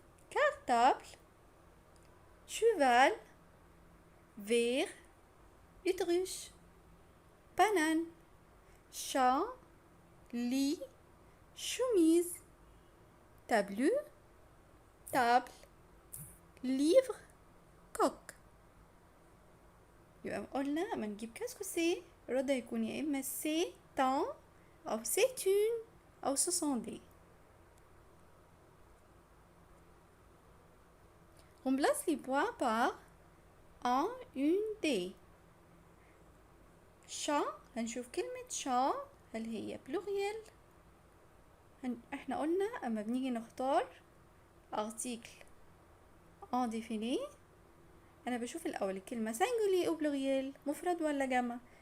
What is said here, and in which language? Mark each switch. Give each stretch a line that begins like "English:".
French: cartable, cheval, verre, autruche, banane, chat, lit, chemise, tableau, table, livre, coq.
Arabic: يبقى قلنا اما نجيب كاسكوسي الرد هيكون يا اما سي تان او سيتون او سوسون دي.
French: remplace les points par un une des.
Arabic: شا هنشوف كلمة شا هل هي بلوريال. احنا قلنا اما بنيجي نختار ارتيكل ان ديفيني انا بشوف الاول الكلمة سنجولي او بلوريال مفرد ولا جمع.